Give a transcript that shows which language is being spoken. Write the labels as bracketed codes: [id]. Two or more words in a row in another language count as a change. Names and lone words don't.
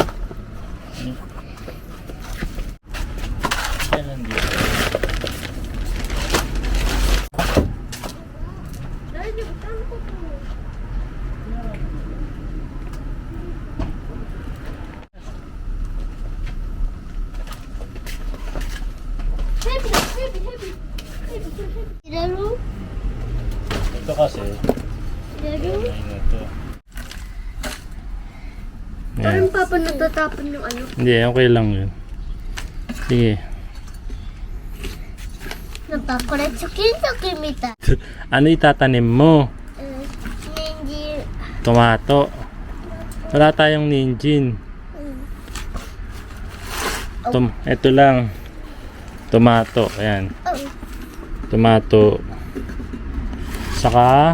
[ja] 大丈夫、ちゃんと。入れる？ [tl] Ito kasi, [ja] 入れる？ [tl] ano to. Parang papa natatapon yung ano. Hindi, okay lang yun. Sige. [ja] なんかこれチョキンチョキンみたい。 [tl] Ano itatanim mo? [ja] 人参。 [tl] Tomato. Wala tayong ninjin. Ito lang. Tomato. Ayan. Tomato. Saka